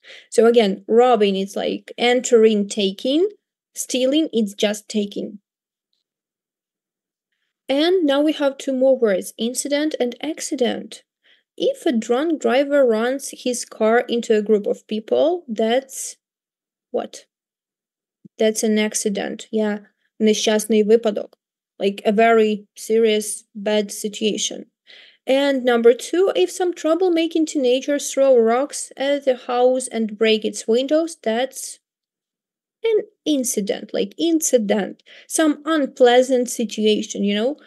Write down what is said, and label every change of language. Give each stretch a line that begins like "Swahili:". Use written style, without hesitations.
English: So again, robbing is like entering, taking. Stealing is just taking. And now we have two more words, incident and accident. If a drunk driver runs his car into a group of people, that's what? That's an accident.
Ukrainian: Yeah, нещасний випадок.
English: Like a very serious, bad situation. And number two, if some troublemaking teenagers throw rocks at the house and break its windows, that's an incident, like incident, some unpleasant situation, you know?